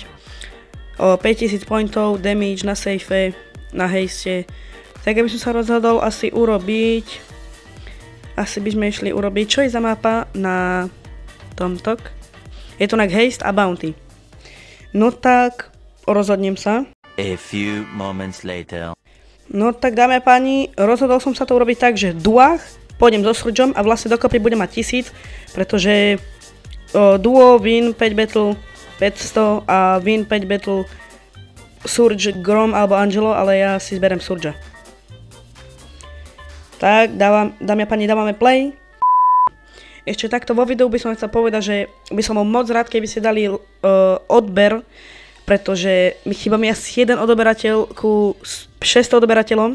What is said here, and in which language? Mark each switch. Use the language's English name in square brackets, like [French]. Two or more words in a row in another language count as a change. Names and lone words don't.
[Slovak] 5000 pointov, damage na safe, na haste. Tak aby som sa rozhodol asi by sme išli urobiť, čo je za mapa na tomto. Je to haste a bounty. No tak, rozhodnem sa. [English] A few moments later. [Slovak] No tak dámy a páni, rozhodol som sa to urobiť tak, že v duách pôjdem so Surgeom a vlastne dokopy budem mať 1000, pretože duo, win, 5 battle, 500 a win 5 battle Surge, Grom alebo Angelo, ale ja si zberem Surge. Tak, dámy a páni, dávame play. Ešte takto vo videu by som chcel povedať, že by som bol moc rád, keby ste dali odber, pretože mi chýba asi jeden odoberateľ ku 600 odoberateľom.